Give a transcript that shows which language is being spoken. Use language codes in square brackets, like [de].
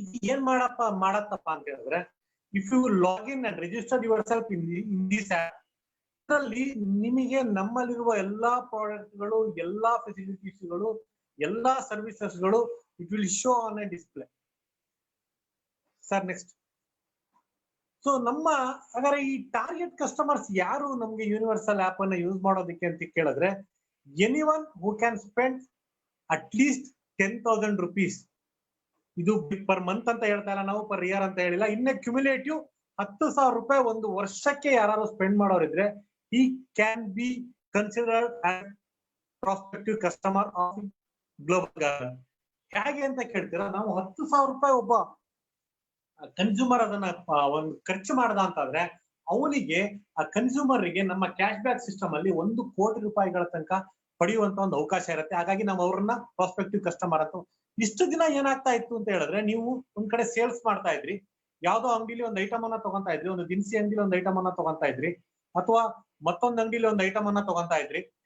[kn] ಏನ್ ಮಾಡತ್ತಪ್ಪ ಅಂತ ಹೇಳಿದ್ರೆ, if you log in and register your self in this app, ಇದರಲ್ಲಿ ನಿಮಗೆ ನಮ್ಮಲ್ಲಿರುವ ಎಲ್ಲಾ ಪ್ರಾಡಕ್ಟ್ಗಳು, ಎಲ್ಲಾ ಫೆಸಿಲಿಟೀಸ್ಗಳು, ಎಲ್ಲಾ ಸರ್ವಿಸಸ್ಗಳು [en] It will show on a display. Sir next. [kn] So ನಮ್ಮ ಹಾಗಾದ್ರೆ ಈ ಟಾರ್ಗೆಟ್ ಕಸ್ಟಮರ್ಸ್ ಯಾರು ನಮ್ಗೆ ಯೂನಿವರ್ಸಲ್ ಆಪ್ ಅನ್ನ ಯೂಸ್ ಮಾಡೋದಕ್ಕೆ ಅಂತ ಕೇಳಿದ್ರೆ, [en] Anyone who can spend at least 10,000 rupees. [kn] ಇದು ಪರ್ ಮಂತ್ ಅಂತ ಹೇಳ್ತಾ ಇಲ್ಲ ನಾವು, ಪರ್ ಇಯರ್ ಅಂತ ಹೇಳಿಲ್ಲ. ಇನ್ನ ಕ್ಯುಮುಲೇಟಿವ್ 10,000 ರೂಪಾಯಿ ಒಂದು ವರ್ಷಕ್ಕೆ ಯಾರು spend ಮಾಡೋರಿದ್ರೆ [en] he can be considered as prospective customer of Global Garner. [kn] ಹೇಗೆ ಅಂತ ಕೇಳ್ತೀರಾ, ನಾವು 10,000 ರೂಪಾಯಿ ಒಬ್ಬ ಕನ್ಸ್ಯೂಮರ್ ಅದನ್ನ ಒಂದು ಖರ್ಚು ಮಾಡ್ದ ಅಂತಾದ್ರೆ ಅವನಿಗೆ, ಆ ಕನ್ಸ್ಯೂಮರ್ ಗೆ ನಮ್ಮ ಕ್ಯಾಶ್ ಬ್ಯಾಕ್ ಸಿಸ್ಟಮ್ ಅಲ್ಲಿ 1 ಕೋಟಿ ರೂಪಾಯಿಗಳ ತನಕ ಪಡೆಯುವಂತ ಒಂದು ಅವಕಾಶ ಇರುತ್ತೆ. ಹಾಗಾಗಿ ನಾವು ಅವ್ರನ್ನ ಪ್ರಾಸ್ಪೆಕ್ಟಿವ್ ಕಸ್ಟಮರ್ ಅಂತ. ಇಷ್ಟು ದಿನ ಏನಾಗ್ತಾ ಇತ್ತು ಅಂತ ಹೇಳಿದ್ರೆ, ನೀವು ಒಂದ್ ಕಡೆ ಸೇಲ್ಸ್ ಮಾಡ್ತಾ ಇದ್ರಿ, ಯಾವ್ದೋ ಅಂಗಡಿಲಿ ಒಂದು ಐಟಮ್ ಅನ್ನ ತಗೊಂತಾ ಇದ್ರಿ, ಒಂದು ದಿನಸಿ ಅಂಗಡಿಲಿ ಒಂದು ಐಟಮ್ ಅನ್ನ ತಗೊಂತಾ ಇದ್ರಿ, ಅಥವಾ ಮತ್ತೊಂದ್ ಅಂಗಡಿಲಿ ಒಂದು ಐಟಮ್ ಅನ್ನ ತಗೊಂತಾ ಇದ್ರಿ.